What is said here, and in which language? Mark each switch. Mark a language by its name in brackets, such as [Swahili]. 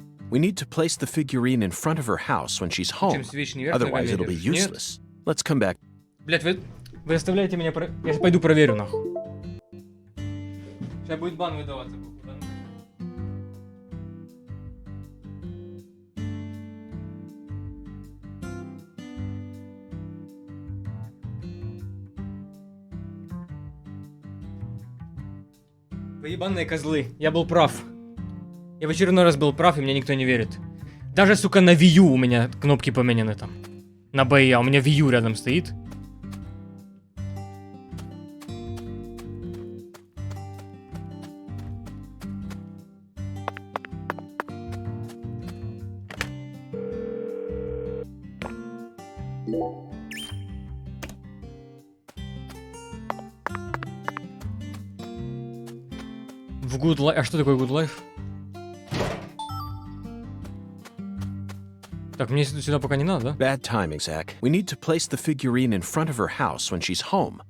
[English] We need to place the figurine in front of her house when she's home. Otherwise, it'll be useless. Let's come back. [Russian] Блять, вы оставляете меня... Я пойду проверю, нахуй. Сейчас будет бан выдаваться. Вы ебаные козлы. Я был прав. Я в очередной раз был прав, и мне никто не верит. Даже, сука, на Wii U у меня кнопки поменяны там. На БИ, а у меня Wii U рядом стоит. В Good Life... А что такое Good Life? Так, мне сюда пока не надо, да? [English] Bad timing, Zach. We need to place the figurine in front of her house when she's home.